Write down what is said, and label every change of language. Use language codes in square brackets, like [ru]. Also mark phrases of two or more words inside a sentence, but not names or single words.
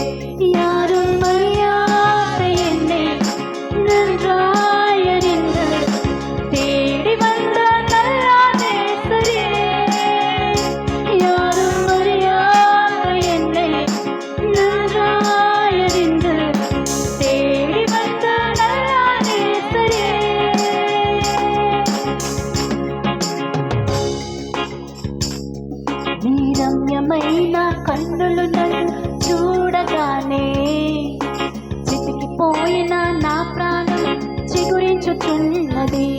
[ta] யாரும் அறியாத என்னை நன்றாயறிந்து தேடி வந்த நல்ல நேசரே, யாரும் அறியாத என்னை நன்றாயறிந்து தேடி வந்த நல்ல நேசரே, [te] నీ రమ్యమైన కన్నులు నన్ను చూడగానే చితికిపోయిన నా ప్రాణం చిగురించుచున్నది.